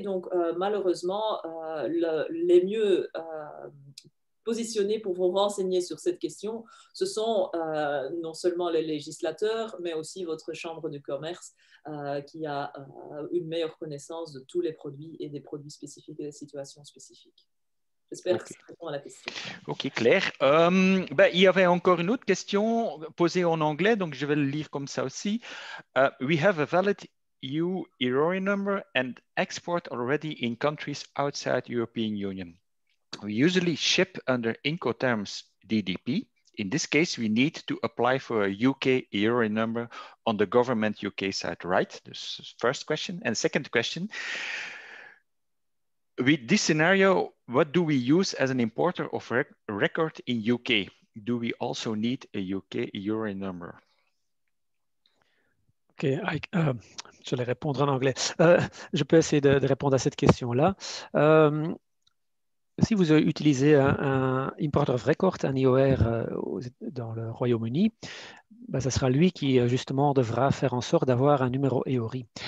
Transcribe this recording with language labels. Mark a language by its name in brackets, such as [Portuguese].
[French] Donc malheureusement, les mieux positionnés pour vous renseigner sur cette question, ce sont non seulement les législateurs, mais aussi votre chambre de commerce qui a une meilleure connaissance de tous les produits et des produits spécifiques et des situations spécifiques. J'espère que ça répond à la question. Ok, clair. Il y avait encore une autre question posée en anglais, donc je vais le lire comme ça aussi. [English] We have a valid EU EROI number and export already in countries outside European Union. We usually ship under Incoterms DDP. In this case, we need to apply for a UK EROI number on the government UK side, right? This is first question. And second question, with this scenario, what do we use as an importer of record in UK? Do we also need a UK EROI number? [French] Ok, je vais répondre en anglais. Je peux essayer de répondre à cette question-là. Si vous utilisez un Importer of Record, un IOR dans le Royaume-Uni, ce sera lui qui justement devra faire en sorte d'avoir un numéro EORI.